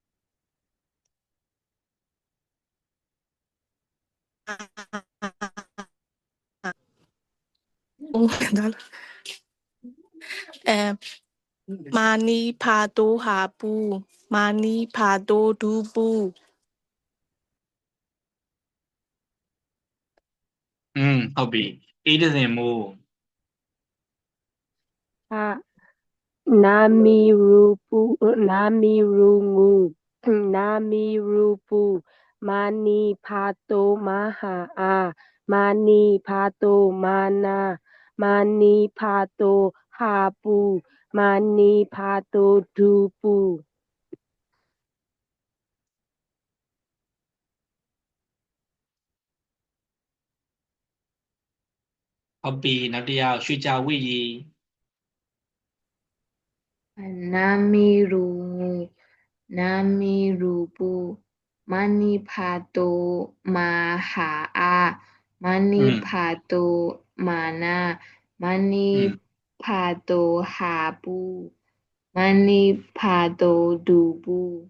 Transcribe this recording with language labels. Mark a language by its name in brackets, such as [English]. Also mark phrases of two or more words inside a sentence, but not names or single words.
[Thai] มานีพาโตหาปูมานีพาโตดูปู [Burmese] ဟုတ်ပြီအေးဒဇင်မိုး [Thai] นามีรูปูนามีรูงูนามีรูปูมานีพาโตมาหาอามานีพาโตมานามานีพาโตหาปูมานีพาโตดูปู [Burmese] ဟုတ်ပြီနောက်တစ်ယောက်ရွှေကြာဝိရီ [Thai] นามีรูนามีรูปูมานีพาโตมาหาอามานีพาโตมานามานีพาโตหาปูมานีพาโตดูปู